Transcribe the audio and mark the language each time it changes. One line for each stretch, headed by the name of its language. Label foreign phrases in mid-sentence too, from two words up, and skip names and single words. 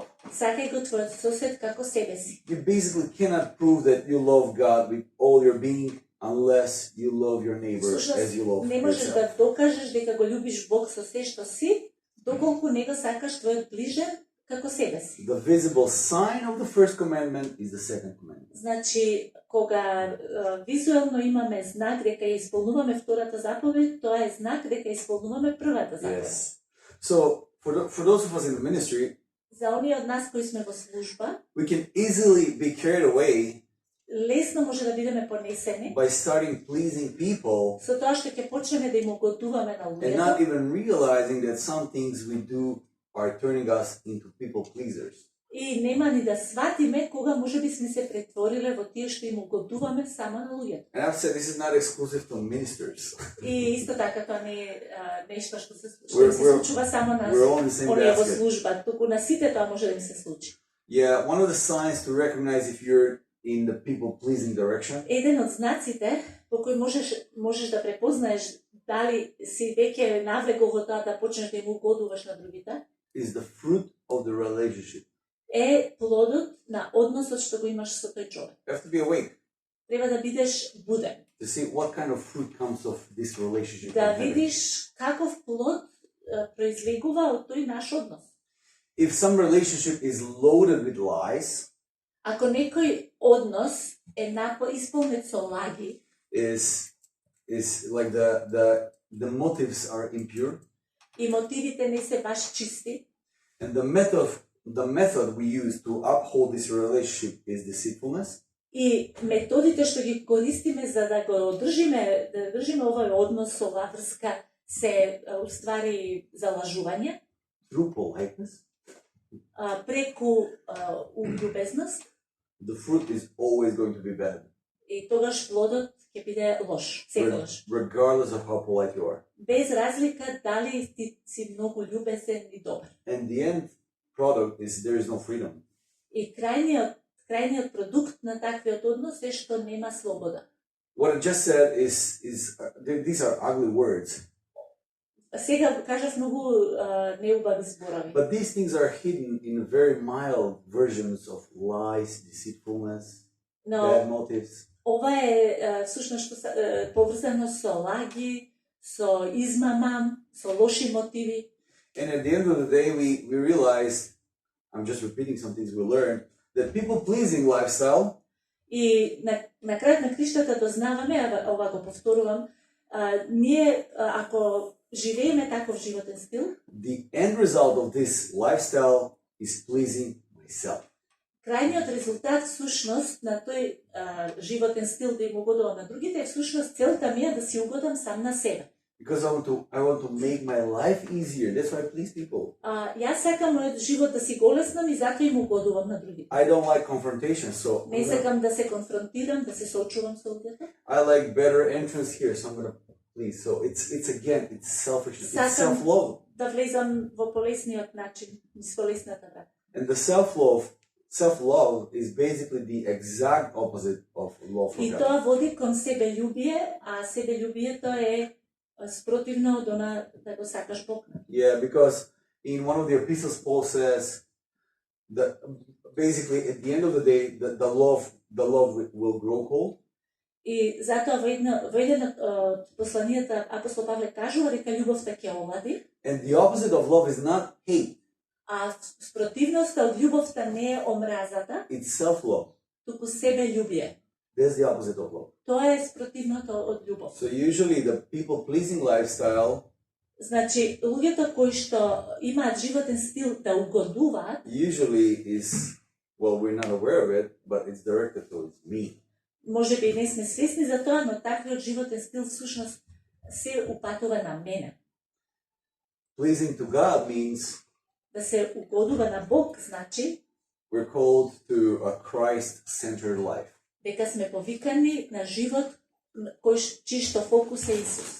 Macedonian: Сакај го твојот сосед како себе си.
English: You basically cannot prove that you love God with all your being unless you love your neighbor as you love
Macedonian: Не можеш
English: yourself.
Macedonian: да докажеш дека го љубиш Бог со се што си, доколку не го сакаш твојот ближен како себе си.
English: The visible sign of the first commandment is the second commandment.
Macedonian: Значи, кога визуелно имаме знак дека ја исполнуваме втората заповед, тоа е знак дека исполнуваме првата заповед.
English: Yes. So for those of us in the ministry,
Macedonian: За оние од нас кои сме во служба,
English: we can easily be carried away
Macedonian: лесно може да бидеме понесени
English: by starting pleasing people
Macedonian: со тоа што ќе почнеме да им угодуваме на
English: and not
Macedonian: луѓето
English: even realizing that some things we do are turning us into people pleasers.
Macedonian: и нема ни да сватиме кога можеби сме се претвориле во тие што им угодуваме само на луѓето.
English: And I've said this is not exclusive to ministers.
Macedonian: И исто така тоа не е нешто што се
English: We're-
Macedonian: случува само на
English: We're all in the same
Macedonian: оние во
English: basket.
Macedonian: служба, туку на сите тоа може да им се случи.
English: Yeah, one of the signs to recognize if you're in the people pleasing direction
Macedonian: Еден од знаците по кој можеш да препознаеш дали си веќе навлегол во тоа да почнеш да им угодуваш на другите,
English: is the fruit of the relationship.
Macedonian: е плодот на односот што го имаш со тој човек.
English: You have to be awake
Macedonian: Треба да бидеш буден,
English: to see what kind of fruit comes of this relationship.
Macedonian: да
English: I'm having.
Macedonian: видиш каков плод произлегува од тој наш однос.
English: If some relationship is loaded with lies,
Macedonian: Ако некој однос е исполнет со лаги,
English: is like the motives are impure,
Macedonian: и мотивите не се баш чисти,
English: and the method we use to uphold this relationship is deceitfulness,
Macedonian: и методите што ги користиме за да го одржиме, да држиме овој однос, оваа врска, се уствари залажување,
English: through politeness.
Macedonian: преку уљубезност,
English: The fruit is always going to be bad,
Macedonian: и тогаш плодот ќе биде лош, секогаш.
English: regardless of how polite you are.
Macedonian: Без разлика дали ти си многу љубезен и добар.
English: And the end product is there is no freedom.
Macedonian: И крајниот продукт на таквиот однос е што нема слобода.
English: What I just said is these are ugly words,
Macedonian: Сега кажав многу неубави зборови.
English: but these things are hidden in very mild versions of lies, deceitfulness,
Macedonian: Но
English: bad motives.
Macedonian: ова е всушност што поврзано со лаги, со измама, со лоши мотиви.
English: And at the end of the day, we realize, I'm just repeating some things we learned, that people-pleasing lifestyle
Macedonian: И на крајот на криштата дознаваме, ова го повторувам, ние ако живееме таков животен стил,
English: the end result of this lifestyle is pleasing myself.
Macedonian: крајниот резултат всушност на тој животен стил да им угодувам на другите, всушност целта ми е да си угодам сам на себе.
English: Because I want to make my life easier. That's why I please people.
Macedonian: Јас сакам мојот живот да си го олеснам и затоа им угодувам на другите.
English: I don't like confrontation, so
Macedonian: Не сакам да се конфронтирам, да се соочувам со луѓето.
English: I like better entrance here, so I'm gonna please. So it's selfishness. It's
Macedonian: Сакам
English: self-love.
Macedonian: да влезам во полесниот начин, низ полесната врата.
English: And the self-love is basically the exact opposite of love for
Macedonian: И
English: God.
Macedonian: тоа води кон себељубие, а себељубието е спротивно од она да го сакаш Бог.
English: Yeah, because in one of the epistles, Paul says that basically at the end of the day, the love will grow cold.
Macedonian: И затоа во еден од посланијата апостол Павле кажува дека љубовта ќе олади,
English: And the opposite of love is not hate,
Macedonian: а спротивноста од љубовта не е омразата,
English: it's self-love.
Macedonian: туку себељубие.
English: That's the opposite of love.
Macedonian: Тоа е спротивното од ľубов.
English: So usually the people-pleasing lifestyle
Macedonian: Значи, луѓето кои што имаат животен стил да угодуваат,
English: usually is, well, we're not aware of it, but it's directed towards me.
Macedonian: може би не сме свесни за тоа, но таквиот животен стил всушност се упатува на мене.
English: Pleasing to God means
Macedonian: Да се угодува на Бог, значи
English: we're called to a Christ-centered life.
Macedonian: дека сме повикани на живот чиј што фокус е Исус.